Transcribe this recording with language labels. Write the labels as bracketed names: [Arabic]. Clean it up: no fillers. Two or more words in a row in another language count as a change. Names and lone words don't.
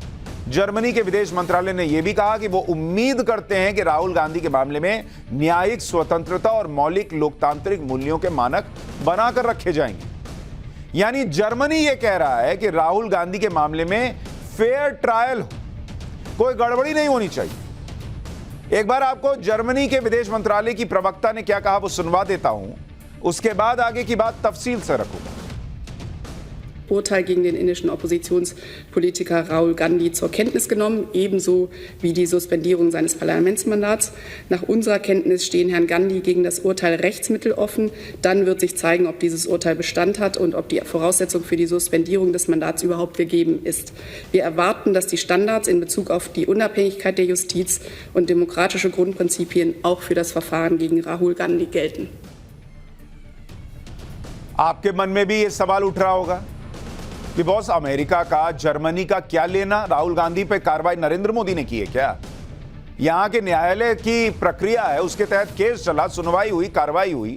[Hindi] जर्मनी के विदेश मंत्रालय ने यह भी कहा कि वो उम्मीद करते हैं कि राहुल गांधी के मामले में न्यायिक स्वतंत्रता और मौलिक लोकतांत्रिक मूल्यों के मानक बनाकर रखे जाएंगे। यानी जर्मनी यह कह रहा है कि राहुल गांधी के मामले में [English] fair trial [Hindi] हो, कोई गड़बड़ी नहीं होनी चाहिए। एक बार आपको जर्मनी के विदेश मंत्रालय की प्रवक्ता ने क्या कहा वो सुनवा देता हूं, उसके बाद आगे की बात तफसील से रखूंगा। [German] Urteil gegen den indischen Oppositionspolitiker Rahul Gandhi zur Kenntnis genommen, ebenso wie die Suspendierung seines Parlamentsmandats. Nach unserer Kenntnis stehen Herrn Gandhi gegen das Urteil Rechtsmittel offen. Dann wird sich zeigen, ob dieses Urteil Bestand hat und ob die Voraussetzung für die Suspendierung des Mandats überhaupt gegeben ist. Wir erwarten, dass die Standards in Bezug auf die Unabhängigkeit der Justiz und demokratische Grundprinzipien auch für das Verfahren gegen Rahul Gandhi gelten. [Hindi] आपके मन में भी ये सवाल उठ रहा होगा कि बॉस, अमेरिका का, जर्मनी का क्या लेना? राहुल गांधी पे कार्रवाई नरेंद्र मोदी ने की है क्या? यहां के न्यायालय की प्रक्रिया है, उसके तहत केस चला, सुनवाई हुई, कार्रवाई हुई।